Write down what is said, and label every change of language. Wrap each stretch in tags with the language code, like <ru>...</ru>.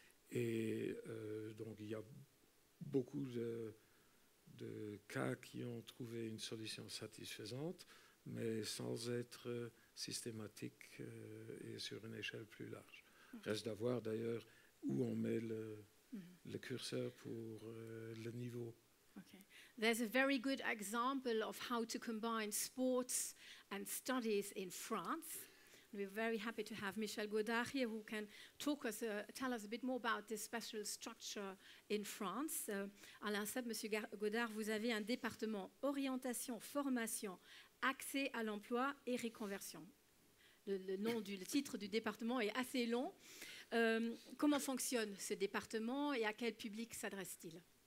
<fr>Et donc il y a beaucoup de cas qui ont trouvé une solution satisfaisante, mais sans être systématique et sur une échelle plus large. Reste à voir d'ailleurs où on met le curseur pour le niveau.</fr> <en>Okay. There's a very good example of how to combine sports and studies in France. We're very happy to have Michel Godard here who can tell us a bit more about this special structure in France.</en> <fr>À l'INSEP, Monsieur Godard, vous avez un département orientation, formation, accès à l'emploi et reconversion. Le titre du département est assez long. Comment fonctionne ce département et à quel public s'adresse-t-il?</fr>